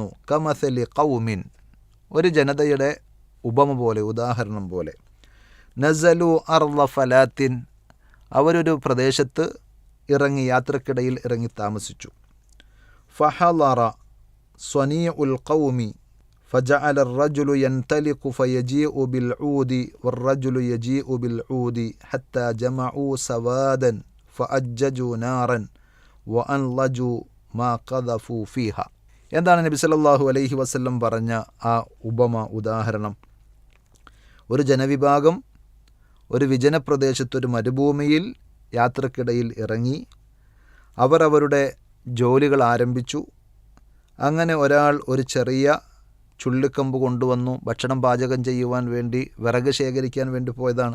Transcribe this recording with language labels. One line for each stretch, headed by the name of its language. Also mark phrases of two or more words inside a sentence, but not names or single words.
Arabic: كمثل قوم,
Malayalam: ഒരു ജനതയുടെ ഉപമ പോലെ, ഉദാഹരണം പോലെ.
Arabic: نزلوا أرض فلاة,
Malayalam: അവരൊരു പ്രദേശത്ത് ഇറങ്ങി, യാത്രക്കിടയിൽ ഇറങ്ങി താമസിച്ചു.
Arabic: فحضر صنيع القوم فجعل الرجل ينطلق فيجيء بالعود والرجل يجيء بالعود حتى جمعوا سوادا فأججوا نارا وأنضجوا ما قذفوا فيها.
Malayalam: എന്താണ് നബി
Arabic: صلى الله عليه وسلم
Malayalam: പറഞ്ഞ ആ ഉപമ, ഉദാഹരണം? ഒരു ജനവിഭാഗം ഒരു വിജനപ്രദേശത്തൊരു മരുഭൂമിയിൽ യാത്രക്കിടയിൽ ഇറങ്ങി അവർ അവരുടെ ജോലികൾ ആരംഭിച്ചു. അങ്ങനെ ഒരാൾ ഒരു ചെറിയ ചുള്ളിക്കമ്പ് കൊണ്ടുവന്നു, ഭക്ഷണം പാചകം ചെയ്യുവാൻ വേണ്ടി, വിറക് ശേഖരിക്കാൻ വേണ്ടി പോയതാണ്.